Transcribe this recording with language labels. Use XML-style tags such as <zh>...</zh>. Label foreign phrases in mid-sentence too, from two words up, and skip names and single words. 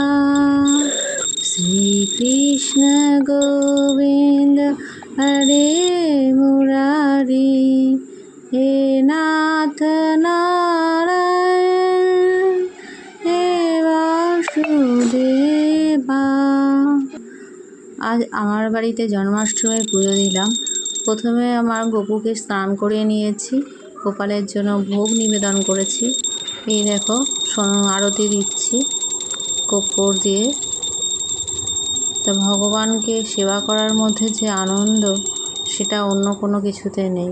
<sa>श्री कृष्ण गोविंद हरे मुरारी, हे नाथ नारायण हे वासुदेवा।</sa> <bn>আজ আমার বাড়িতে জন্মাষ্টমীর পুজো দিলাম। প্রথমে আমার গোপুকে স্নান করিয়ে নিয়েছি, গোপালের জন্য ভোগ নিবেদন করেছি। এই দেখো আরতি দিচ্ছি কর্পূর দিয়ে। তো ভগবানকে সেবা করার মধ্যে যে আনন্দ, সেটা অন্য কোনো কিছুতে নেই।</bn>